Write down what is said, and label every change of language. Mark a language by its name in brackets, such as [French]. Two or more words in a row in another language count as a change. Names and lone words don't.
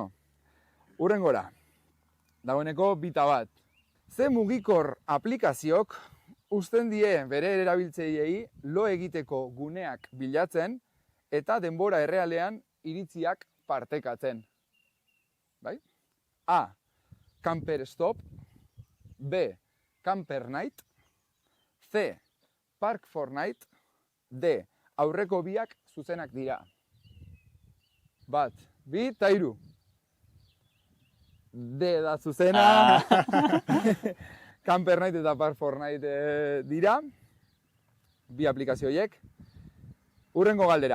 [Basque] Hurrengora, dagoeneko 1. Ze mugikor aplikaziok uzten die bere erabiltzaileei lo egiteko guneak bilatzen eta denbora errealean iritziak partekatzen? Bai? A. Camper Stop, B. Camper Night, C. Park for Night, D. Aurreko biak zuzenak dira. 1, 2 eta 3. D da zuzena. Camper Night eta Park for Night dira. 2 aplikazio horiek. Hurrengo galdera.